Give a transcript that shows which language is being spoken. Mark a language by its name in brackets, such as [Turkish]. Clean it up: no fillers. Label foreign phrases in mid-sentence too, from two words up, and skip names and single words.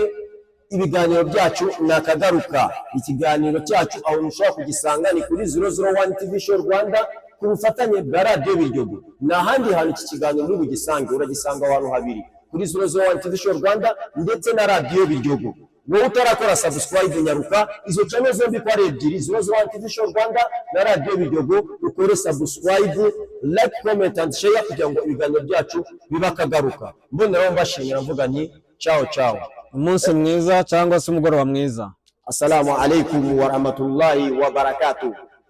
[Kinyarwanda] Ibiganiro byacu nakagaruka. Ikiganiro cyacu aho mushobora kugisanga ni kuri 001 TV Show Rwanda ku bufatanye bwa Radio Biryogo. N'ahandi hantu iki kiganiro muri bugisange, uragisanga ahantu habiri, kuri 001 TV Show Rwanda ndetse na Radio Biryogo. Wowe utarakora subscribe nyaruka, izo channel zombi kwa ebyiri, 001 TV Show Rwanda na Radio Biryogo, ukore subscribe, [English] like, comment and share [Kinyarwanda] kugira ngo ibiganiro byacu bibakagaruka. Mboneraho mbashimira mvuga nti ciao. Umunsi mwiza cyangwa se umugoroba mwiza. [Arabic] Assalamu alaikum wa rahmatullahi wa barakatuh.